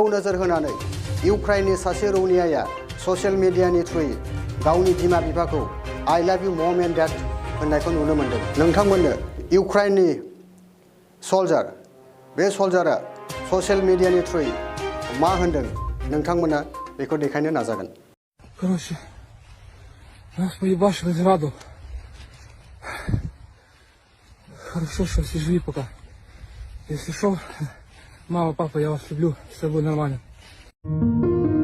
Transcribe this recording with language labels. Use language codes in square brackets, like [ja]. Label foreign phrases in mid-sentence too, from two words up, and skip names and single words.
[brx] नोजोर होनानै इउक्रेननि सासे रौनियाया ससियेल मिडियानि थ्रुयै गावनि बिमा बिफाखौ [en] I love you mom and dad [brx] होननायखौ नुनो मोनदों नोंथांमोननो इउक्रेननि सल्जार बे सल्जारा ससियेल मिडियानि थ्रुयै मा होनदों नोंथांमोना बेखौ देखायनो नाजागोन [ru] Короче, нас поебашили зраду. Хорошо, что все живи пока. Если что, мама, папа, я вас люблю, все будет нормально.